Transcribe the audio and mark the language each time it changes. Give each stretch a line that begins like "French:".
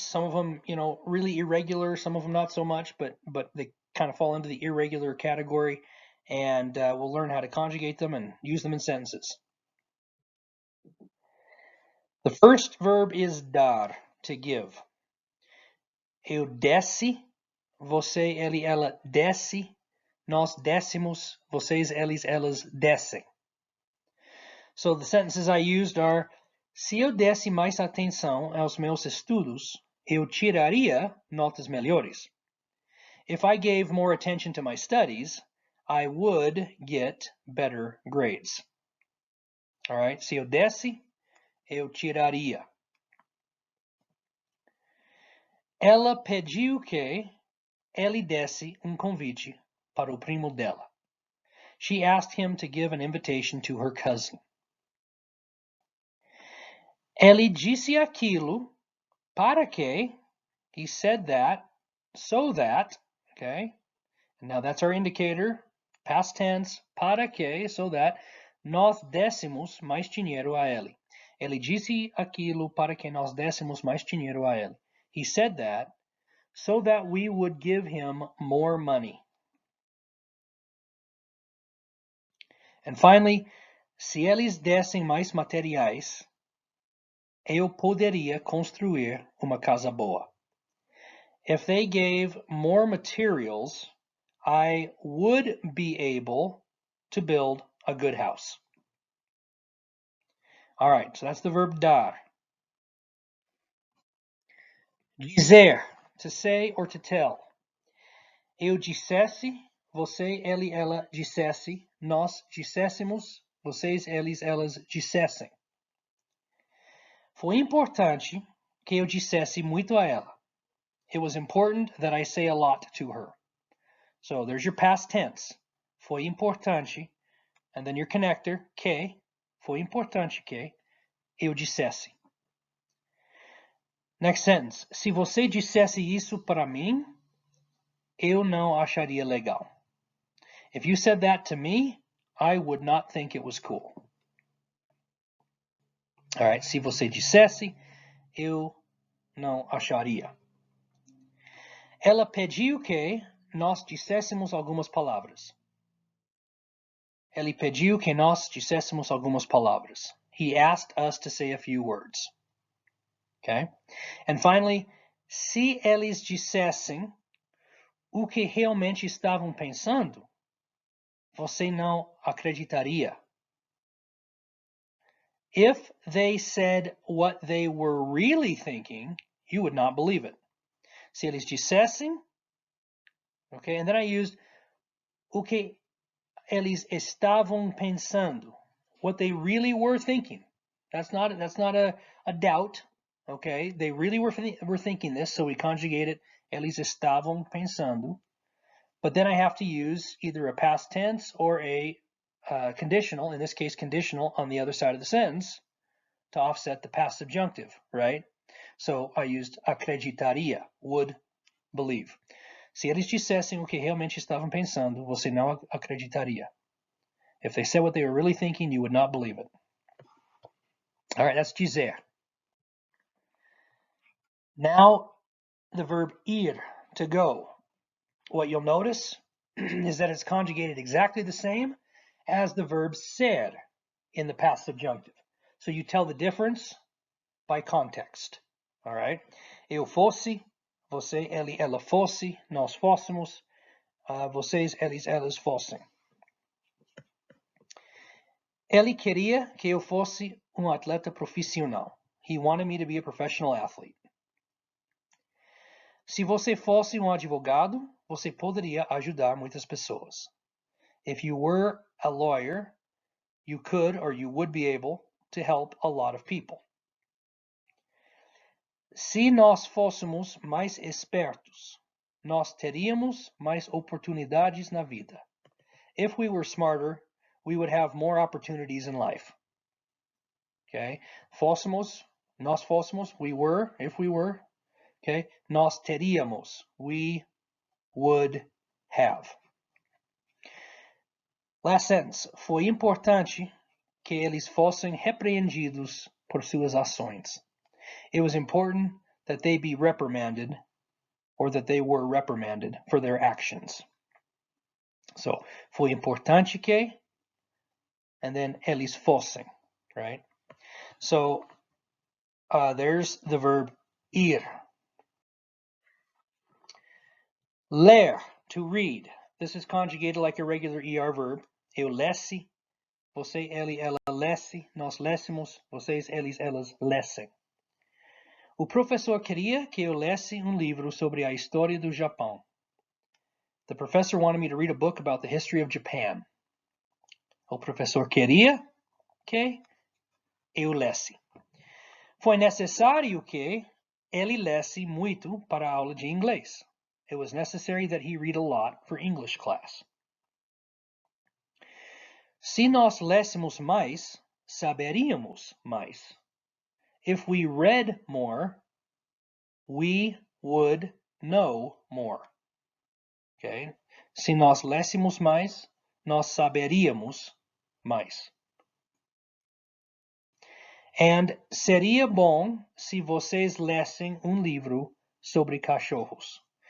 English: Some of them, really irregular. Some of them not so much, but they kind of fall into the irregular category. And we'll learn how to conjugate them and use them in sentences. The first verb is dar, to give.
Portuguese: Eu desce, você, ele, ela desce. Nós descemos, vocês, eles, elas descem.
English: So the sentences I used are:
Portuguese: se eu desse mais atenção aos meus estudos, eu tiraria notas melhores.
English: If I gave more attention to my studies, I would get better grades. All right, se eu desse, eu tiraria.
Portuguese: Ela pediu que ele desse convite para o primo dela.
English: She asked him to give an invitation to her cousin.
Portuguese: Ele disse aquilo para que,
English: he said that, so that, okay? Now that's our indicator, past tense,
Portuguese: para que,
English: so that,
Portuguese: nós dessemos mais dinheiro a ele. Ele disse aquilo para que nós dessemos mais dinheiro a ele.
English: He said that so that we would give him more money. And finally,
Portuguese: se eles dessem mais materiais, eu poderia construir uma casa boa.
English: If they gave more materials, I would be able to build a good house. All right, so that's the verb dar. Dizer, to say or to tell.
Portuguese: Eu dissesse, você, ele, ela dissesse, nós disséssemos, vocês, eles, elas dissessem. Foi importante que eu dissesse muito a ela.
English: It was important that I say a lot to her. So there's your past tense.
Portuguese: Foi importante,
English: and then your connector, que.
Portuguese: Foi importante que eu dissesse.
English: Next sentence.
Portuguese: Se você dissesse isso para mim, eu não acharia legal.
English: If you said that to me, I would not think it was cool. All right,
Portuguese: se você dissesse, eu não acharia. Ela pediu que nós disséssemos algumas palavras. Ele pediu que nós disséssemos algumas palavras.
English: He asked us to say a few words. Okay?
Portuguese: And finally, se eles dissessem o que realmente estavam pensando, você não acreditaria.
English: If they said what they were really thinking, you would not believe it.
Portuguese: Se eles dissessem,
English: okay, and then I used
Portuguese: o que eles estavam pensando,
English: what they really were thinking. That's not a doubt, okay? They really were thinking this, so we conjugate it,
Portuguese: eles estavam pensando.
English: But then I have to use either a past tense or a conditional, in this case conditional, on the other side of the sentence to offset the past subjunctive, right? So I used acreditaria, would believe.
Portuguese: Se eles dissessem o que realmente estavam pensando, você não acreditaria.
English: If they said what they were really thinking, you would not believe it. All right, that's dizer. Now, the verb ir, to go. What you'll notice is that it's conjugated exactly the same as the verb ser in the past subjunctive. So you tell the difference by context. All right?
Portuguese: Eu fosse, você, ele, ela fosse, nós fôssemos, vocês, eles, elas fossem. Ele queria que eu fosse atleta profissional.
English: He wanted me to be a professional athlete.
Portuguese: Se você fosse advogado, você poderia ajudar muitas pessoas.
English: If you were a lawyer, you could or you would be able to help a lot of people.
Portuguese: Se nós fôssemos mais espertos, nós teríamos mais oportunidades na vida.
English: If we were smarter, we would have more opportunities in life. Okay?
Portuguese: Fôssemos, nós fôssemos,
English: we were, if we were. Okay?
Portuguese: Nós teríamos,
English: we would have. Last sentence.
Portuguese: Foi importante que eles fossem repreendidos por suas ações.
English: It was important that they be reprimanded, or that they were reprimanded for their actions.
Portuguese: So, foi importante que,
English: and then
Portuguese: eles fossem, right?
English: So, there's the verb ir. Ler, to read. This is conjugated like a regular ER verb.
Portuguese: Eu lesse, você, ele, ela lesse, nós lessemos, vocês, eles, elas lessem. O professor queria que eu lesse livro sobre a história do Japão.
English: The professor wanted me to read a book about the history of Japan.
Portuguese: O professor queria que eu lesse. Foi necessário que ele lesse muito para a aula de inglês.
English: It was necessary that he read a lot for English class.
Portuguese: Se nós lêssemos mais, saberíamos mais.
English: If we read more, we would know more. Okay?
Portuguese: Se nós lêssemos mais, nós saberíamos mais. And seria bom se vocês lessem livro sobre cachorros.